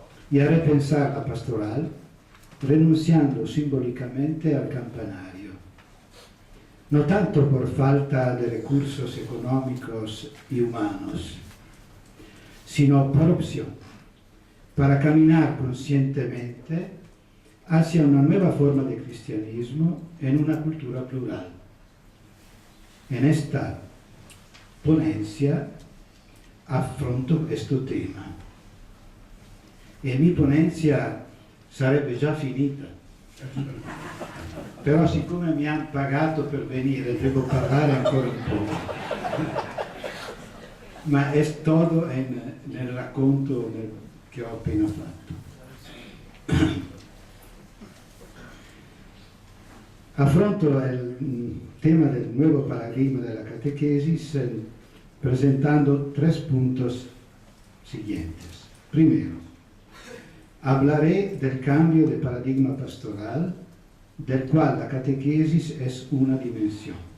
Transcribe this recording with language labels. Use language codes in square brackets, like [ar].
[es] y a repensar la pastoral renunciando simbólicamente al campanario, no tanto por falta de recursos económicos y humanos, sino por opción, para caminar conscientemente hacia una nueva forma de cristianismo en una cultura plural. En esta ponencia [it] affronto questo tema e mi ponencia sarebbe già finita, però siccome mi hanno pagato per venire devo parlare ancora un po', ma è tutto nel racconto che ho appena fatto. Affronto il tema del [es] nuevo paradigma de la catequesis presentando 3 puntos siguientes. Primero, hablaré del cambio de paradigma pastoral, del cual la catequesis es una dimensión.